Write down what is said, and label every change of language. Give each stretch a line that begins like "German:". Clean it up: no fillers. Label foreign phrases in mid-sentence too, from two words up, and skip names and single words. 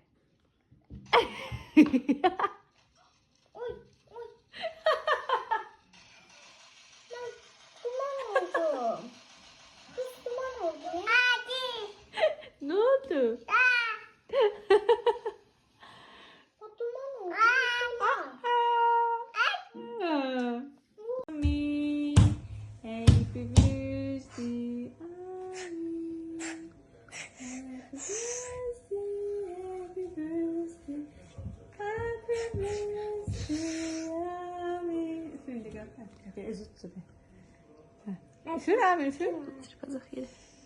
Turkish: Oy, oy. Ben duman oldum. Kız duman oldum. Hadi. Ne oldu? O duman oldu. Amin.
English: Happy birthday. Amin. Happy birthday. Happy birthday. Amin.
Turkish: Üfür de gör. Hadi ezut tabi. Üfür Amin üfür. Kazak yeri.